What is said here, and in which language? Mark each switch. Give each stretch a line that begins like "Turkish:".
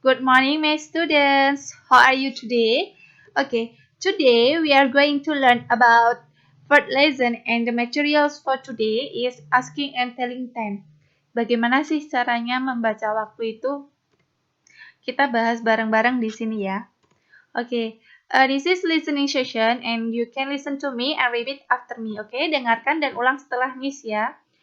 English: Good morning, my students. How are you today? Okay, today we are going to learn about third lesson, and the materials for today is asking and telling time.
Indonesian: Bagaimana sih caranya membaca waktu itu? Kita bahas bareng-bareng di sini ya.
English: Okay, this is listening session and you can listen to me and repeat after me.
Indonesian: Okay, dengarkan dan ulang setelah Miss ya.